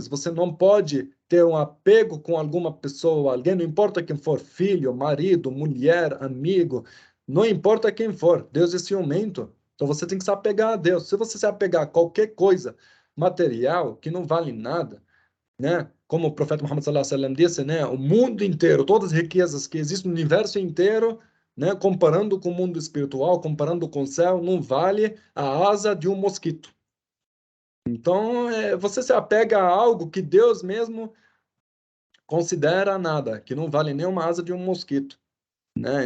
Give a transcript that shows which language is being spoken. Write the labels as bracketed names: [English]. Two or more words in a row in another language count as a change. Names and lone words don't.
[Portuguese] Você não pode ter um apego com alguma pessoa, alguém, não importa quem for, filho, marido, mulher, amigo, não importa quem for, Deus é ciumento. Então você tem que se apegar a Deus. Se você se apegar a qualquer coisa material que não vale nada, né? Como o profeta Muhammad [Arabic] صلى الله عليه وسلم [Portuguese] disse, né? O mundo inteiro, todas as riquezas que existem no universo inteiro, né? Comparando com o mundo espiritual, comparando com o céu, não vale a asa de um mosquito. Então, você se apega a algo que Deus mesmo considera nada, que não vale nem uma asa de um mosquito, né?